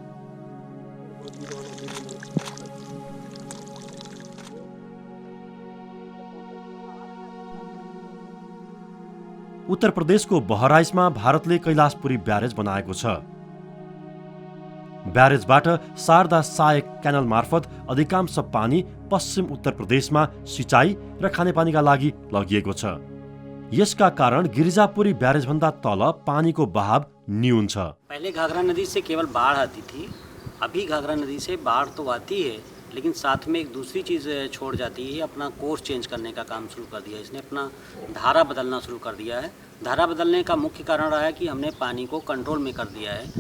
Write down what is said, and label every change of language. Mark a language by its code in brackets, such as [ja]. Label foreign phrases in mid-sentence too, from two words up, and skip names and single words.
[ne] उत्तर प्रदेशको बहराइचमा भारतले कैलाशपुरी ब्यारेज बनाएको छ। ब्यारेजबाट शारदा सहायक क्यानल मार्फत अधिकांश पानी पश्चिम उत्तर प्रदेशमा सिँचाइ र खानेपानीका लागि लगिएको छ। यसका कारण गिरिजापुरी ब्यारेजभन्दा तल पानीको बहाव न्यून छ। [hi] पहले घाघरा नदी से केवल बाढ़ आती थी, अभी घाघरा नदी से बाढ़ तो आती है लेकिन साथ में एक दूसरी चीज़ छोड़ जाती है, अपना [en] course change [hi] करने का काम शुरू कर दिया है। इसने अपना धारा बदलना शुरू कर दिया है। धारा बदलने का मुख्य कारण रहा है कि हमने पानी को कंट्रोल में कर दिया है।